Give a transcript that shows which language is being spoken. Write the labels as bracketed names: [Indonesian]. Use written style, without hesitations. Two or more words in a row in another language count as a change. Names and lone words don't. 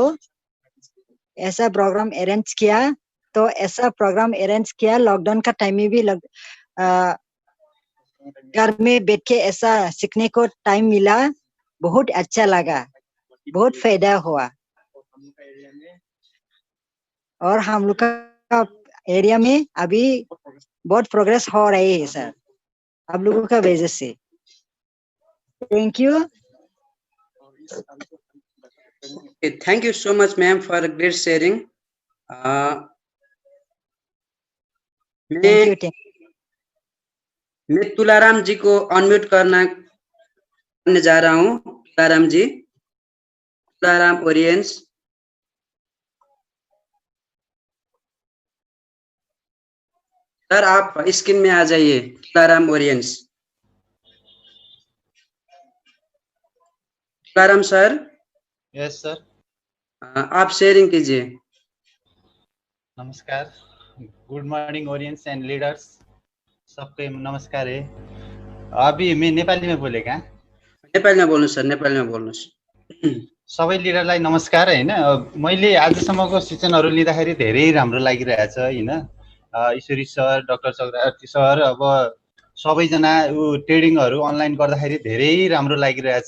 [Hindi] ऐसा [English] program arrange [Hindi] किया, तो ऐसा [English] program arrange [Hindi] किया लॉकडाउन का टाइम में भी घर में बैठ के ऐसा सीखने को टाइम मिला, बहुत अच्छा लगा, बहुत फायदा हुआ। और हम लोग का एरिया में अभी बहुत प्रोग्रेस हो रही है सर, आप लोगों का वजह से। [English] Thank you. Thank you so much ma'am for great sharing. [Hindi] मैं तुलाराम जी को अनम्यूट करने जा रहा हूँ। तुलाराम जी, तुलाराम ओरियंस। सर आप स्क्रीन में आ जाइए। तुलाराम ओरियंस। तुलाराम सर। यस सर। आप शेयरिंग कीजिए। [English] नमस्कार, good morning audience and leaders, [Hindi] सबको नमस्कार है। अभी मैं नेपाली में बोलेका। [Nepali] नेपाली में बोल्नु सर, नेपाली में बोल्नुस्। सबै लिडरलाई नमस्कार हैन। मैले आजसम्मको सेसनहरु लिँदाखेरि धेरै राम्रो लागिरहेछ हैन। ईश्वरी सर, डाक्टर चक्रवर्ती सर, अब सबैजना ट्रेडिङहरु अनलाइन गर्दाखेरि धेरै राम्रो लागिरहेछ।